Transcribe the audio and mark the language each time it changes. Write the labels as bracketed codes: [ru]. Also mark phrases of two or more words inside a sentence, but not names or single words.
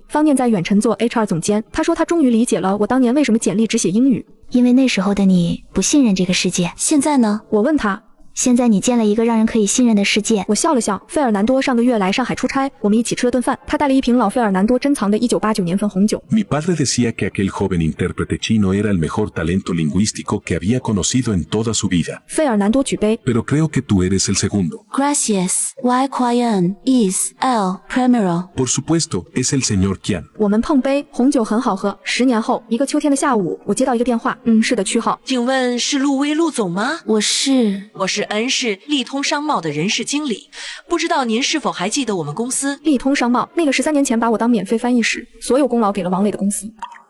[zh] 方念在远程做 HR 总监，他说他终于理解了我当年为什么简历只写英语，因为那时候的你不信任这个世界。现在呢？我问他。现在你建了一个让人可以信任的世界。我笑了笑。费尔南多上个月来上海出差，我们一起吃了顿饭。他带了一瓶老费尔南多珍藏的1989年份红酒。 [es] Mi padre decía que aquel joven intérprete chino era el mejor talento lingüístico que había conocido en toda su vida. [zh] 费尔南多举杯。 [es] Pero creo que tú eres el segundo. Gracias. Y quién es el primero? Por supuesto, es el señor Qian. [zh] 我们碰杯，红酒很好喝。10年后，一个秋天的下午，我接到一个电话，是的，区号。请问是陆威陆总吗？我是恩氏利通商贸的人事经理，不知道您是否还记得我们公司？利通商贸，那个是3年前把我当免费翻译时，所有功劳给了王磊的公司。